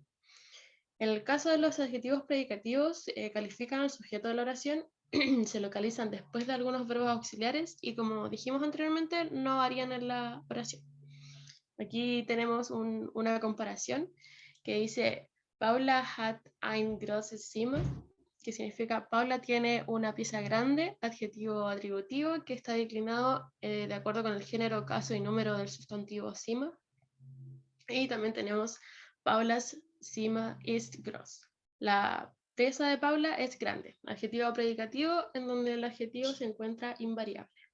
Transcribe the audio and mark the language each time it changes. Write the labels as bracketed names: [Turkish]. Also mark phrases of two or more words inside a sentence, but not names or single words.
[Spanish] En el caso de los adjetivos predicativos, califican al sujeto de la oración, se localizan después de algunos verbos auxiliares y, como dijimos anteriormente, no varían en la oración. Aquí tenemos una comparación que dice: [German] Paula hat ein großes Zimmer, [Spanish] que significa Paula tiene una pieza grande, adjetivo atributivo, que está declinado de acuerdo con el género, caso y número del sustantivo Zimmer. Y también tenemos [German] Paula's Zimmer ist groß. [Spanish] La pieza de Paula es grande, adjetivo predicativo, en donde el adjetivo se encuentra invariable.